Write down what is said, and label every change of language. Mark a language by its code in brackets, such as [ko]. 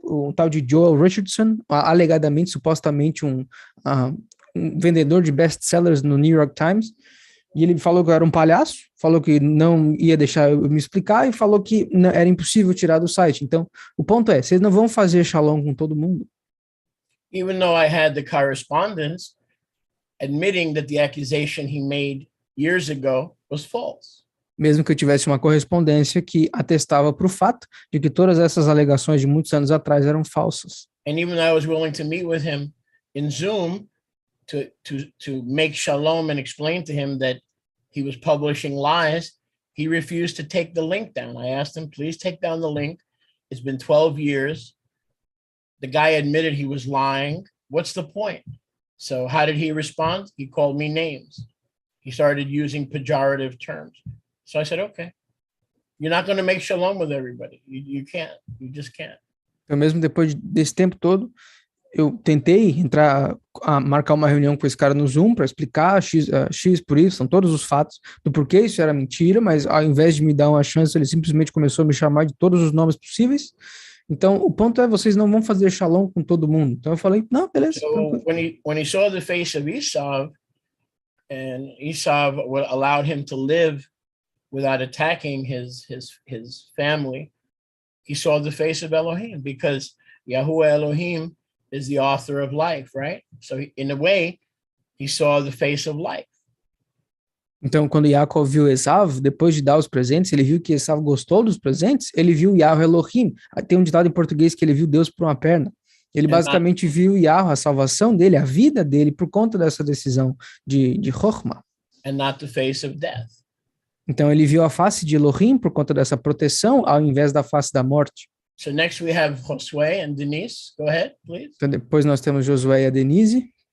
[pt] O tal de Joel Richardson, alegadamente, supostamente um vendedor de best-sellers no New York Times, e ele falou que eu era um palhaço, falou que não ia deixar eu me explicar, e falou que era impossível tirar do site. Então o ponto é, vocês não vão fazer shalom com todo mundo. [en] Even though I had the correspondence admitting that the accusation he made years ago was false. [pt] Mesmo que eu tivesse uma correspondência que atestava para o fato de que todas essas alegações de muitos anos atrás eram falsas. [en] And even though I was willing to meet with him in Zoom to make shalom and explain to him that he was publishing lies, he refused to take the link down. I asked him, please take down the link. It's been 12 years. The guy admitted he was lying. What's the point? So how did he respond? He called me names. He started using pejorative terms. So I said, okay, you're not going to make shalom with everybody. You can't. You just can't. [pt] Então, mesmo depois desse tempo todo, eu tentei marcar uma reunião com esse cara no Zoom para explicar X por Y, são todos os fatos do porquê isso era mentira, mas ao invés de me dar uma chance, ele simplesmente começou a me chamar de todos os nomes possíveis. Então, o ponto é, vocês não vão fazer shalom com todo mundo. Então eu falei, não, beleza. [en] So when he saw the face of Esau, and Esau allowed him to live without attacking his family, he saw the face of Elohim, because Yahuwah Elohim is the author of life, right? So in a way, he saw the face of life. [pt] Então, quando Yaakov viu Esav, depois de dar os presentes, ele viu que Esav gostou dos presentes, ele viu Yahweh Elohim. Tem um ditado em português que ele viu Deus por uma perna. Ele basicamente viu Yahweh, a salvação dele, a vida dele, por conta dessa decisão de Chokhmah. [en] And not the face of death. [pt] Então, ele viu a face de Elohim por conta dessa proteção, ao invés da face da morte. [en] So next we have Josué and Denise. Go ahead, please. [pt] Então, depois nós temos Josué e a Denise.